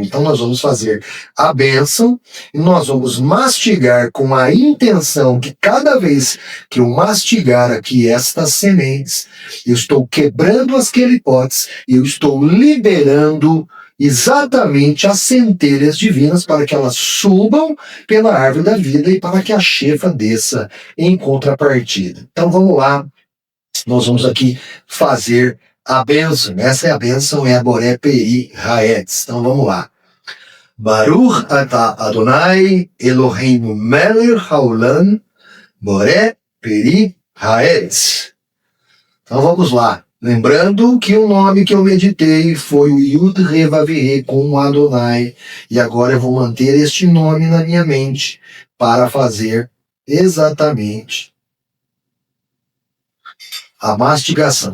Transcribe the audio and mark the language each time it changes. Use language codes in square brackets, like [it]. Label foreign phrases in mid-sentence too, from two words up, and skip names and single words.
[pt] Então nós vamos fazer a bênção e nós vamos mastigar com a intenção que cada vez que eu mastigar aqui estas sementes, eu estou quebrando as quelipotes e eu estou liberando exatamente as centelhas divinas para que elas subam pela árvore da vida e para que a chefa desça em contrapartida. Então vamos lá, nós vamos aqui fazer a bênção. Essa é a bênção, é a [he] בורא פרי העץ. [pt] Então vamos lá. [he] ברוך אתה אדוני אלוהינו מלך העולם בורא פרי העץ. [pt] Então vamos lá. Lembrando que o nome que eu meditei foi o [he] יוד הא וו הא [pt] com Adonai. E agora eu vou manter este nome na minha mente para fazer exatamente a mastigação.